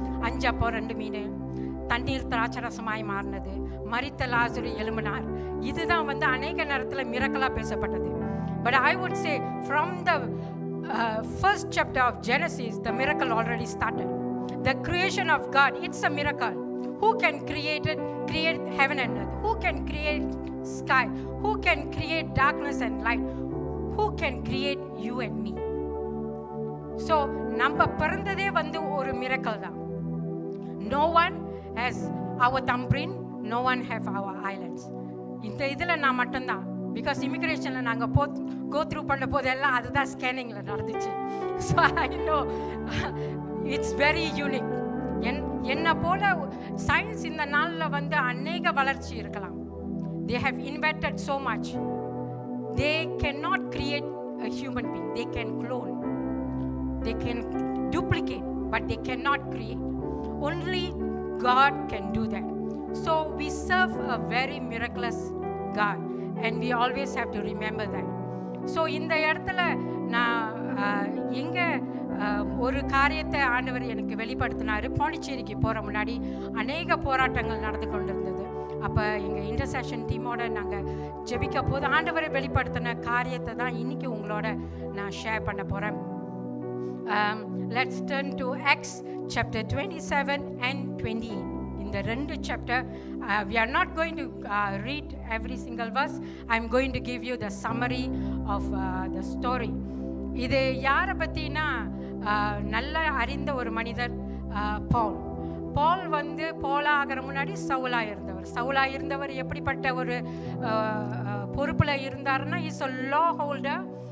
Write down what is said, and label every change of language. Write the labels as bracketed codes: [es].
[ta] 5 அப்பம் 2 மீன், தண்ணீர் திராட்சரசமாய் மாறினது, மரித்த லாசரு எழும்பினார். இதுதான் அநேக நேரத்தில் மிரக்கலாக பேசப்பட்டது. [en] But I would say from the first chapter of Genesis, the miracle already started. The creation of God, it's a miracle. Who can create heaven and earth? Who can create sky? Who can create darkness and light? Who can create you and me? [ta] So நம்ம பிறந்ததே ஒரு miracle தான். [en] No one has our thumbprint, no one have our islands. [ta] இந்த இதில் நான் மட்டும்தான். Because இமிக்ரேஷனில் நாங்கள் go through பண்ண போதெல்லாம் அதுதான் ஸ்கேனிங்கில் நடந்துச்சு. [en] So I know it's very unique. [ta] என்னை போல சயின்ஸ் இந்த நாளில் அநேக வளர்ச்சி இருக்கலாம். [en] They have invented so much. They can not create a human being. They can clone, they can duplicate, but they can not create. Only God can do that. So we serve a very miraculous God. And we always have to remember that. [ta] So இந்த இடத்துல நான் எங்கே ஒரு காரியத்தை ஆண்டவர் எனக்கு வெளிப்படுத்தினார். பாண்டிச்சேரிக்கு போகிற முன்னாடி அநேக போராட்டங்கள் நடந்து கொண்டிருந்தது. அப்போ எங்கள் இன்டர்செஷன் டீமோட நாங்கள் ஜெபிக்க போது ஆண்டவரை வெளிப்படுத்தின காரியத்தை தான் இன்றைக்கி உங்களோட நான் ஷேர் பண்ண போகிறேன். [en] Let's turn to Acts chapter 27 and 28. The 2 chapter, we are not going to read every single verse. I'm going to give you the summary of the story. [ta] இது யாரை பற்றினா நல்ல அறிந்த ஒரு மனிதர் பால். பால் ஆகிற முன்னாடி சவுலா இருந்தவர் எப்படிப்பட்ட ஒரு பொறுப்பில் இருந்தாருன்னா [en] Is a law holder.